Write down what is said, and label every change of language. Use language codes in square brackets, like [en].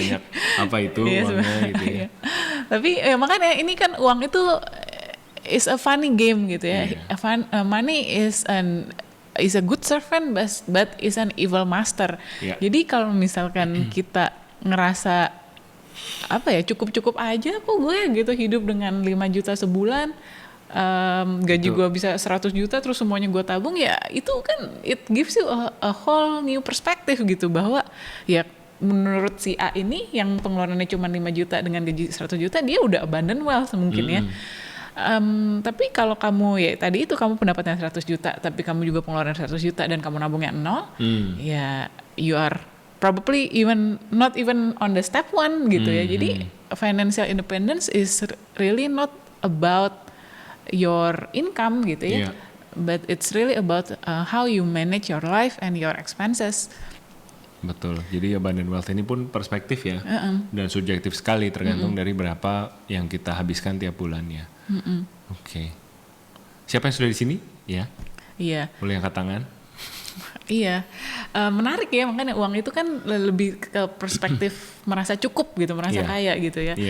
[id] sebanyak apa itu uangnya gitu ya. Tapi makanya ini kan uang itu [en] is a funny game [id] gitu ya. [en] Money is a good servant but is an evil master. [id] Jadi kalau misalkan kita ngerasa cukup-cukup aja kok gue gitu hidup dengan 5 juta sebulan, gaji gue bisa 100 juta terus semuanya gue tabung, ya itu kan [en] it gives you a whole new perspective [id] gitu, bahwa ya menurut si A ini yang pengeluarannya cuma 5 juta dengan gaji 100 juta dia udah abundant wealth mungkin ya. Tapi kalau kamu ya tadi itu kamu pendapatnya 100 juta tapi kamu juga pengeluaran 100 juta dan kamu nabungnya 0, ya [en] you are probably not even on the step 1 [id] gitu ya. Jadi [en] financial independence is really not about your income [id] gitu ya, [en] but it's really about how you manage your life and your expenses. [id] Betul. Jadi abundant wealth ini pun perspektif ya, dan subjektif sekali tergantung dari berapa yang kita habiskan tiap bulannya. Oke. Siapa yang sudah di sini? Ya. Iya. Boleh angkat tangan. Iya. menarik ya, makanya uang itu kan lebih ke perspektif merasa cukup gitu, merasa kaya gitu ya.